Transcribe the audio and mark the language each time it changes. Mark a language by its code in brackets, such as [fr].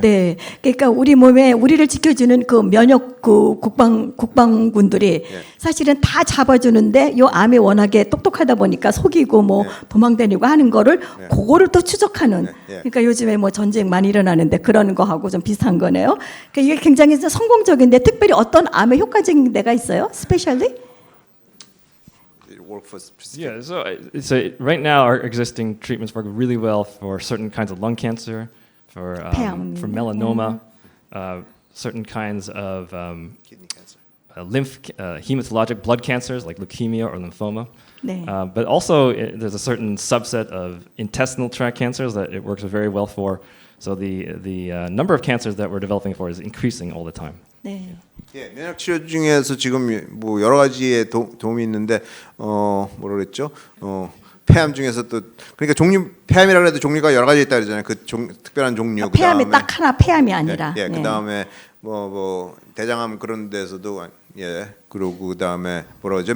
[ko] 네, 그러니까 우리 몸에 우리를 지켜주는 그 면역 그 국방군들이 사실은 다 잡아주는데 요 암이 워낙에 똑똑하다 보니까 속이고 뭐 도망다니고 하는 거를 그거를 또 추적하는. 그러니까 요즘에 뭐 전쟁 많이 일어나는데 그런 거하고 좀 비슷한 거네요. 그러니까 이게 굉장히 성공적인데 특별히 어떤 암에 효과적인 데가 있어요? [en] 스페셜리? Yeah, so right now our existing treatments work really well for certain kinds of lung cancer, for melanoma, certain kinds of kidney cancer. hematologic blood cancers like leukemia or lymphoma. [ko] 네. [en] But also there's a certain subset of intestinal tract cancers that it works very well for. So the number of cancers that we're developing for is increasing all the time. [ko] 네. 예, 면역 치료 중에서 지금 뭐 여러 가지에 도움이 있는데 뭐라 그랬죠? 폐암 중에서 또 그러니까 폐암이라 그래도 종류가 여러 가지 있다 그러잖아요. 그 특별한 종류. 폐암이 그다음에, 딱 하나 폐암이 아니라. 예, 그다음에 뭐 대장암 그런 데서도 그리고 그다음에 뭐라 그러죠?